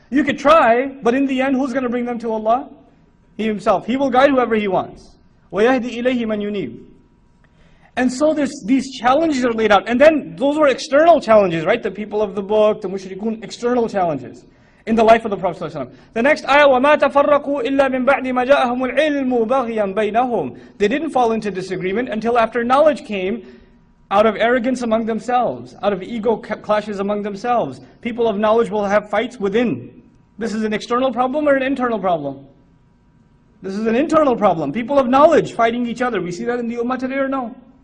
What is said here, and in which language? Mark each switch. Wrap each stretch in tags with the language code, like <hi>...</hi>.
<en>You could try, but in the end, who's going to bring them to Allah? He Himself. He will guide whoever He wants.</en> <ar>وَيَهْدِي إِلَيْهِ مَنْ يُنِيبُ.</ar> <en>And so these challenges are laid out. And then those were external challenges, right? The people of the book, the mushrikun, external challenges in the life of the Prophet ﷺ. The next ayah,</en> <ar>وَمَا تَفَرَّقُوا إِلَّا مِنْ بَعْدِ مَا جَاءَهُمُ الْعِلْمُ بَغْيًا بَيْنَهُمْ.</ar> <en>They didn't fall into disagreement until after knowledge came, out of arrogance among themselves, out of ego clashes among themselves. People of knowledge will have fights within. This is an external problem or an internal problem? This is an internal problem. People of knowledge fighting each other. We see that in the ummah today or no?</en>